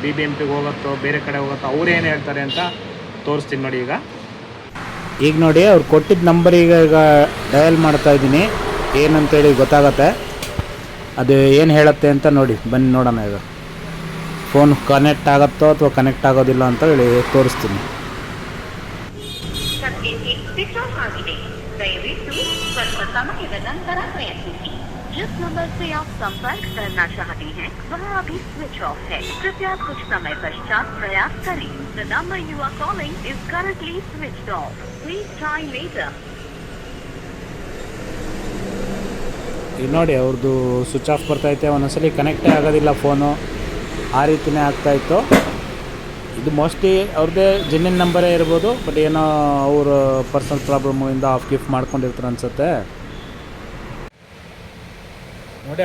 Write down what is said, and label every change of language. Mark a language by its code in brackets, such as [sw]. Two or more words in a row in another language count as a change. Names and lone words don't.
[kn] BBMP ಹೋಗುತ್ತೋ ಬೇರೆ ಕಡೆ ಹೋಗುತ್ತೋ ಅವ್ರೇನು ಹೇಳ್ತಾರೆ ಅಂತ ತೋರಿಸ್ತೀನಿ ನೋಡಿ. ಈಗ ನೋಡಿ ಅವ್ರು ಕೊಟ್ಟಿದ್ದ ನಂಬರಿಗೆ ಈಗ ಡಯಲ್ ಮಾಡ್ತಾ ಇದ್ದೀನಿ, ಏನಂತೇಳಿ ಗೊತ್ತಾಗತ್ತೆ. ಅದು ಏನು ಹೇಳುತ್ತೆ ಅಂತ ನೋಡಿ, ಬನ್ನಿ ನೋಡೋಣ. ಈಗ ಫೋನ್ ಕನೆಕ್ಟ್ ಆಗುತ್ತೋ ಅಥವಾ ಕನೆಕ್ಟ್ ಆಗೋದಿಲ್ಲ ಅಂತ ಹೇಳಿ ತೋರಿಸ್ತೀನಿ. [hi] जिस नंबर से आप संपर्क करना चाहते हैं वह अभी स्विच ऑफ है। कृपया कुछ समय पश्चात प्रयास करें। [en] The number you are calling is currently switched off. Please try later. [kn] ಈಗ ನೋಡಿ ಅವ್ರದ್ದು ಸ್ವಿಚ್ ಆಫ್ ಬರ್ತಾಯಿದೆ, ಒಂದೊಂದ್ಸಲಿ ಕನೆಕ್ಟೇ ಆಗೋದಿಲ್ಲ ಫೋನು, ಆ ರೀತಿಯೇ ಆಗ್ತಾಯಿತ್ತು. ಇದು ಮೋಸ್ಟ್ಲಿ ಅವ್ರದ್ದೇ ಜೆನ್ಯೂನ್ ನಂಬರೇ ಇರ್ಬೋದು, ಬಟ್ ಏನೋ ಅವ್ರ ಪರ್ಸನಲ್ ಪ್ರಾಬ್ಲಮ್ಮಿಂದ ಆಫ್ ಗಿಫ್ಟ್ ಮಾಡ್ಕೊಂಡಿರ್ತಾರೆ ಅನಿಸುತ್ತೆ ನೋಡಿ.